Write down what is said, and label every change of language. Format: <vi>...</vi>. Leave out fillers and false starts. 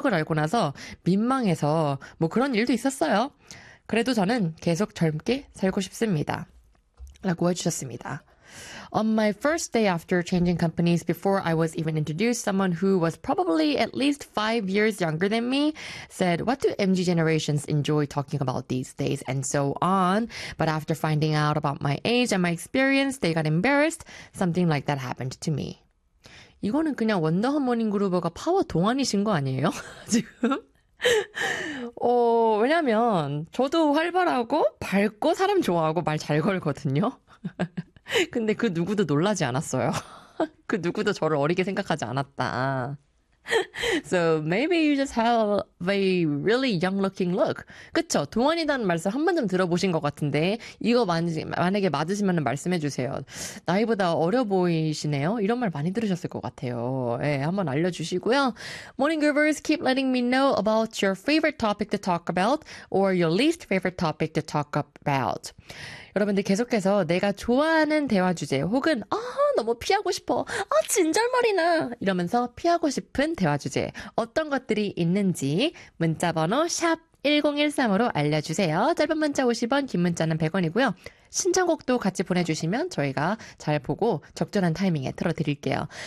<ko>추억을 알고 나서 민망해서 뭐 그런 일도 있었어요. 그래도 저는 계속 젊게 살고 싶습니다. 라고 해주셨습니다.</ko> <en>On my first day after changing companies, before I was even introduced, someone who was probably at least 5 years younger than me said, "What do MG generations enjoy talking about these days?" and so on. But after finding out about my age and my experience, they got embarrassed. Something like that happened to me.</en> <ko>이거는 그냥 원더하모닝 그룹버가 파워 동안이신 거 아니에요? 지금? 왜냐면 저도 활발하고 밝고 사람 좋아하고 말잘 걸거든요. 근데 그 누구도 놀라지 않았어요. 그 누구도 저를 어리게 생각하지 않았다.</ko> <en>So maybe you just have a really young-looking look.</en> <ko>그쵸? 동안이라는 말씀 한 번쯤 들어보신 것 같은데 이거 만약에 맞으시면 말씀해 주세요. 나이보다 어려 보이시네요. 이런 말 많이 들으셨을 것 같아요. 예, 한번 알려주시고요.</ko> <en>Morning Groovers, keep letting me know about your favorite topic to talk about or your least favorite topic to talk about.</en> <ko>여러분들 계속해서 내가 좋아하는 대화 주제 혹은 너무 피하고 싶어. 진절머리나 이러면서 피하고 싶은 대화 주제 어떤 것들이 있는지 문자 번호 샵 1013으로 알려주세요. 짧은 문자 50원, 긴 문자는 100원이고요. 신청곡도 같이 보내주시면 저희가 잘 보고 적절한 타이밍에 틀어드릴게요.</ko>